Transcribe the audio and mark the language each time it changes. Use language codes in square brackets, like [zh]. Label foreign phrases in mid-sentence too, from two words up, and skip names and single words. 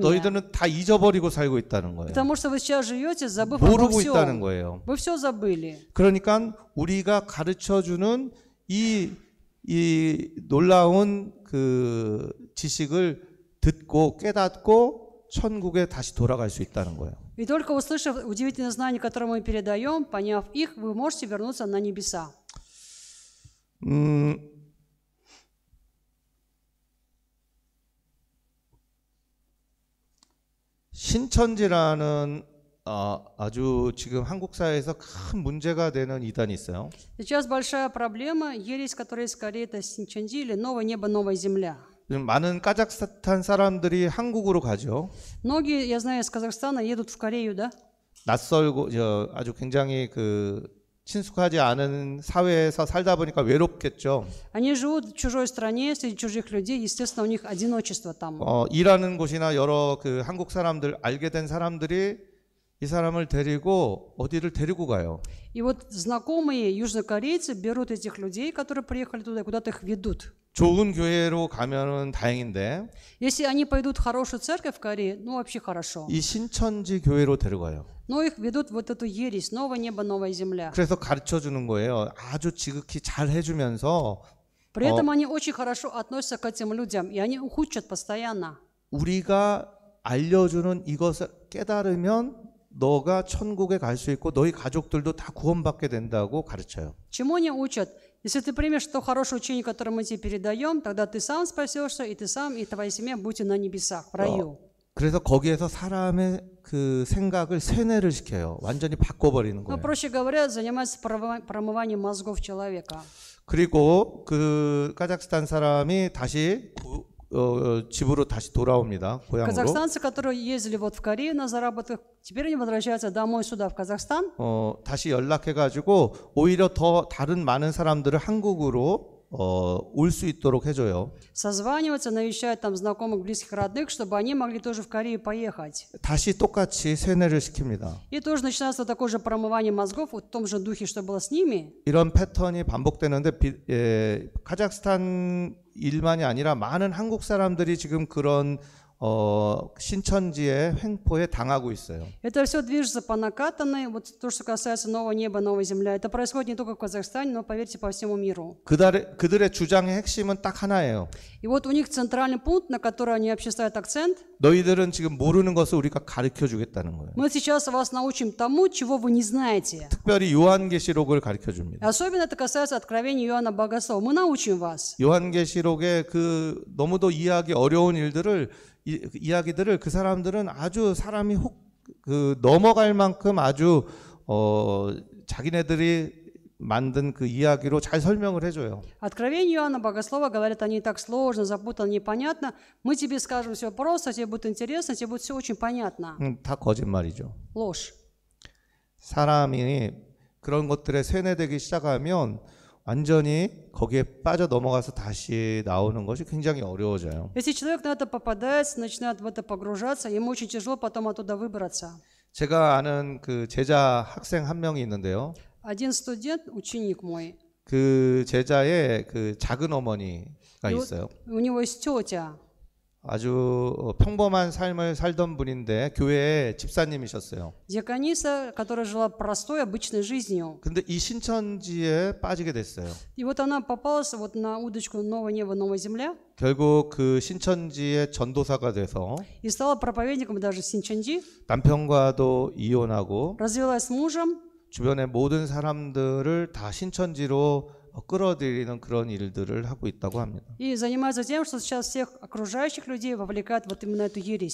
[ko] 너희들은 다 잊어버리고 살고 있다는 거예요. [ru] Потому что вы сейчас живете, забыв обо [ko] 모르고 있다는 [ru] всем. [ko] 거예요. [ru] Вы все забыли. [ko] 그러니까 우리가 가르쳐주는 이 놀라운 그 지식을 듣고 깨닫고 천국에 다시 돌아갈 수 있다는 거예요. [ru] И только услышав удивительные знания, которые мы передаем, поняв их, вы можете вернуться на небеса. [ko] 신천지라는 아주 지금 한국 사회에서 큰 문제가 되는 이단이 있어요. [ru] Сейчас большая проблема, ересь, которая скорее это Синчанди или новое небо, новая земля. [ko] 많은 카자흐스탄 사람들이 한국으로 가죠. [ru] Многие, я знаю, из Казахстана едут в Корею, да? [ko] 낯설고 아주 굉장히 친숙하지 않은 사회에서 살다 보니까 외롭겠죠. [ru] Они живут в чужой стране, среди чужих людей, естественно, у них одиночество там. [ko] 일하는 곳이나 여러 그 한국 사람들 알게 된 사람들이 이 사람을 데리고 어디를 데리고 가요. [ru] И вот знакомые южнокорейцы берут этих людей, которые приехали туда, куда-то их ведут. [ko] 좋은 교회로 가면은 다행인데. [ru] Если они пойдут в хорошую церковь в Корее, ну вообще хорошо. [ko] 이 신천지 교회로 데려가요. [ru] Но их ведут вот эту ересь, новое небо, новая земля. [ko] 그래서 가르쳐 주는 거예요. 아주 지극히 잘 해주면서. [ru] При этом они очень хорошо относятся к этим людям, и они их учат постоянно. [ko] 우리가 알려주는 이것을 깨달으면 너가 천국에 갈 수 있고 너희 가족들도 다 구원받게 된다고 가르쳐요. [ru] Чему они учат? Если ты примешь то хорошее учение, которое мы тебе передаем, тогда ты сам спасешься, и ты сам, и твоя семья будете на небесах, в раю. [ko] 그래서 거기에서 사람의 그 생각을 세뇌를 시켜요. 완전히 바꿔버리는 [ru] Ну, [ko] 거예요. [ru] проще говоря, занимаются промыванием мозгов человека. [ko] 그리고 그 카자흐스탄 사람이 다시 집으로 다시 돌아옵니다. 고향으로. [ru] Казахстанцы, которые ездили вот в Корею на заработках, теперь они возвращаются домой сюда, в Казахстан. [ko] 다시 연락해가지고 오히려 더 다른 많은 사람들을 한국으로 올 수 있도록 해줘요. [ru] Созваниваются, навещают там знакомых, близких, родных, чтобы они могли тоже в Корею поехать. [ko] 다시 똑같이 세뇌를 시킵니다. [ru] И тоже начинается такое же промывание мозгов, вот в том же духе, что было с ними. [ko] 이런 패턴이 반복되는데 카자흐스탄 일만이 아니라 많은 한국 사람들이 지금 그런 신천지의 횡포에 당하고 있어요. [ru] Это все движется по накатанной. Вот то, что касается нового неба, новой земли. Это происходит не только в Казахстане, но, поверьте, по всему миру. [ko] 그들의 주장의 핵심은 딱 하나예요. [ru] И вот у них центральный пункт, на который они вообще ставят акцент. [ko] 너희들은 지금 모르는 것을 우리가 가르쳐 주겠다는 거예요. [ru] Мы сейчас вас научим тому, чего вы не знаете. [ko] 특별히 요한계시록을 가르쳐 줍니다. [ru] Особенно это касается откровения Иоанна Богослова. Мы научим вас. [ko] 요한계시록의 그 너무도 이해하기 어려운 이야기들을 그 사람들은 아주 사람이 넘어갈 만큼 아주 자기네들이 만든 그 이야기로 잘 설명을 해줘요. [ru] Откровение Иоанна Богослова, говорят, они так сложно, запутанно, непонятно. Мы тебе скажем все просто, тебе будет интересно, тебе будет все очень понятно. [ko] 다 거짓말이죠. [ru] Ложь. [ko] 사람이 그런 것들에 세뇌되기 시작하면 완전히 거기에 빠져 넘어가서 다시 나오는 것이 굉장히 어려워져요. [ru] Если человек на это попадается, начинает в это погружаться, ему очень тяжело потом оттуда выбраться. [ko] 제가 아는 그 제자 학생 한 명이 있는데요. [ru] Один студент, ученик мой, [ko] 그 제자의 그 작은 어머니가 있어요. [ru] у него есть тетя. [ko] 아주 평범한 삶을 살던 분인데 교회의 집사님이셨어요. [ru] Диакониса, которая жила простой, обычной жизнью. [ko] 근데 이 신천지에 빠지게 됐어요. [ru] И вот она попалась вот на удочку «Новое небо, новая земля» [ko] 결국 그 신천지의 전도사가 돼서 [ru] и стала проповедником даже Синчанди. [ko] 남편과도 이혼하고 [ru] Развелась с мужем. [ko] 주변의 모든 사람들을 다 신천지로 끌어들이는 그런 일들을 하고 있다고 합니다. [ru] И занимаются тем, что сейчас всех окружающих людей вовлекают вот именно эту ересь.